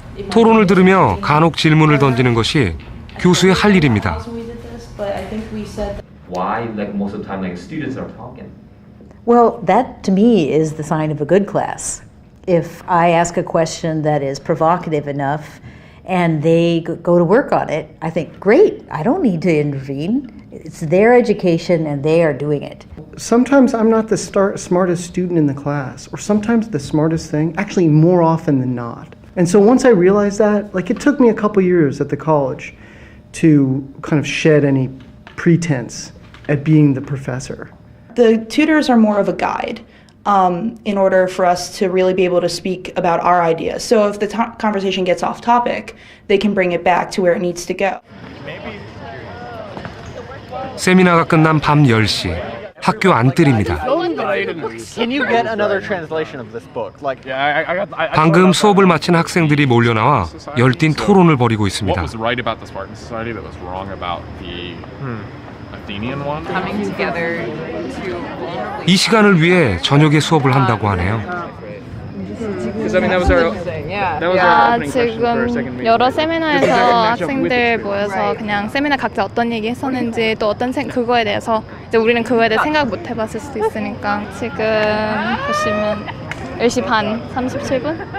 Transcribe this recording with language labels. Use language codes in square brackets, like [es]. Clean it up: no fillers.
[ko] 토론을 들으며 간혹 질문을 던지는 것이 교수의 할 일입니다. [en] Why, like most of the time, like students are talking? Well, that to me is the sign of a good class. If I ask a question that is provocative enough and they go to work on it, I think, great, I don't need to intervene. It's their education and they are doing it. Sometimes I'm not the smartest student in the class, or sometimes the smartest thing, actually more often than not. And so once I realized that, like it took me a couple years at the college to kind of shed any pretense at being the professor. The tutors are more of a guide in order for us to really be able to speak about our ideas. So if the conversation gets off topic, they can bring it back to where it needs to go. [ko] 세미나가 끝난 밤 10시, 학교 안뜰입니다. [en] Can you get another translation of this book? Like, [ko] 방금 수업을 마친 학생들이 몰려나와 열띤 토론을 벌이고 있습니다. [en] What was right about the Spartan society that was wrong about the Athenian one? Coming together to [ko] 이 시간을 위해 저녁에 수업을 한다고 하네요. 지금 여러 세미나에서 학생들 모여서 그냥 세미나 각자 어떤 얘기 했었는지 또 어떤 그거에 대해서 이제 우리는 그거에 대해 생각 못 해봤을 수도 있으니까 지금 보시면 10시 반 37분?